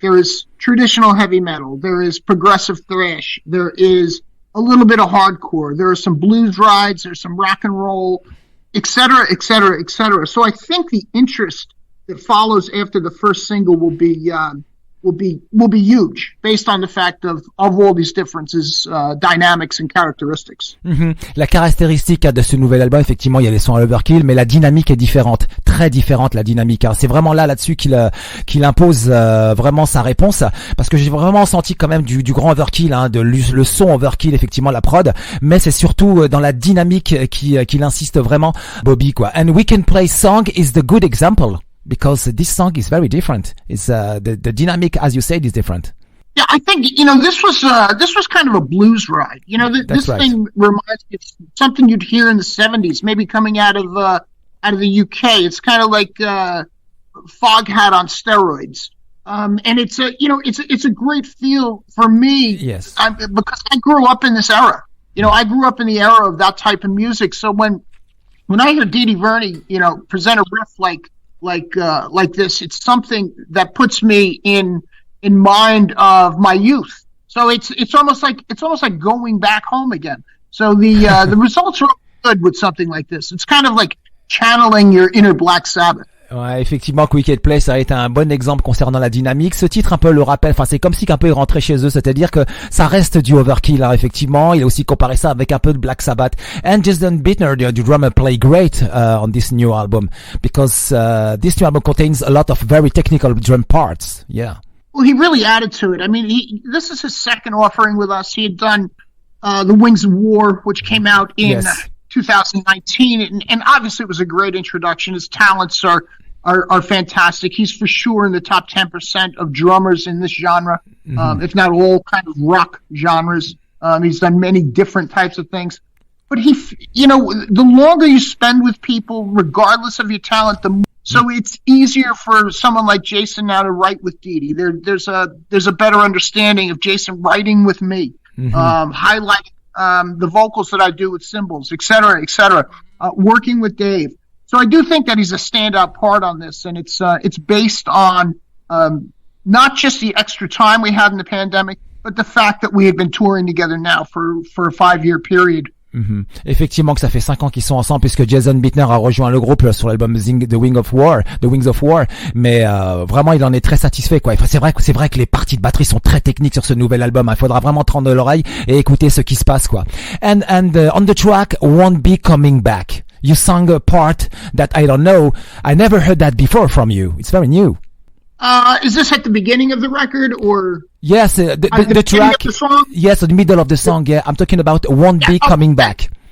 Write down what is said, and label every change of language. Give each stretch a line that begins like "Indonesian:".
English: There is traditional heavy metal, there is progressive thrash, there is a little bit of hardcore, there are some blues rides, there's some rock and roll, et cetera, et cetera, et cetera. So I think the interest that follows after the first single will be huge, based on the fact of all these differences, dynamics and characteristics.
French: La caractéristique de ce nouvel album, effectivement, il y a les sons à Overkill, mais la dynamique est différente, très différente la dynamique. Hein. C'est vraiment là-dessus qu'il impose vraiment sa réponse, parce que j'ai vraiment senti quand même du grand Overkill, hein, le son Overkill, effectivement la prod, mais c'est surtout dans la dynamique qu'il insiste vraiment, Bobby, quoi.
English: And We Can Play Song is the good example. Because this song is very different. It's the dynamic, as you said, is different. Yeah, I think this was kind of a blues ride. This right. Thing reminds me of something you'd hear in the '70s, maybe coming out of the UK. It's kind of like Foghat on steroids, and it's a great feel for me. Yes, because I grew up in this era. I grew up in the era of that type of music. So when I hear Didi Verni, present a riff like this, it's something that puts me in in mind of my youth. So it's almost like going back home again. So the results are good with something like this. It's kind of like channeling your inner Black Sabbath.
French: Ouais, effectivement, Wicked Play, ça a été un bon exemple concernant la dynamique. Ce titre un peu le rappelle, enfin c'est comme si un peu il rentrait chez eux, c'est-à-dire que ça reste du Overkill, hein, effectivement. Il a aussi comparé ça avec un peu de Black Sabbath.
English: And Jason Bittner, the drummer, play great on this new album because this new album contains a lot of very technical drum parts. Yeah. Well, he really added to it. I mean, this is his second offering with us. He had done The Wings of War, which came out in 2019, and obviously it was a great introduction. His talents are fantastic. He's for sure in the top 10% of drummers in this genre, if not all kind of rock genres. He's done many different types of things. But the longer you spend with people, regardless of your talent, so it's easier for someone like Jason now to write with Dee Dee. There's a better understanding of Jason writing with me, highlighting the vocals that I do with cymbals, et cetera, working with Dave. So I do think that he's a standout part on this, and it's based on not just the extra time we had in the pandemic, but the fact that we had been touring together now for a 5-year period.
French: Effectivement que ça fait 5 ans qu'ils sont ensemble puisque Jason Bittner a rejoint le groupe sur l'album The Wings of War, mais vraiment il en est très satisfait quoi. Enfin, c'est vrai que les parties de batterie sont très techniques sur ce nouvel album. Il faudra vraiment tendre l'oreille et écouter ce qui se passe quoi.
English: And on the track Won't Be Coming Back, you sang a part that I don't know, I never heard that before from you. It's very new. Is this at the beginning of the record or? Yes, the track. The song? Yes, the middle of the song. Yeah, I'm talking about Won't Be Coming Back.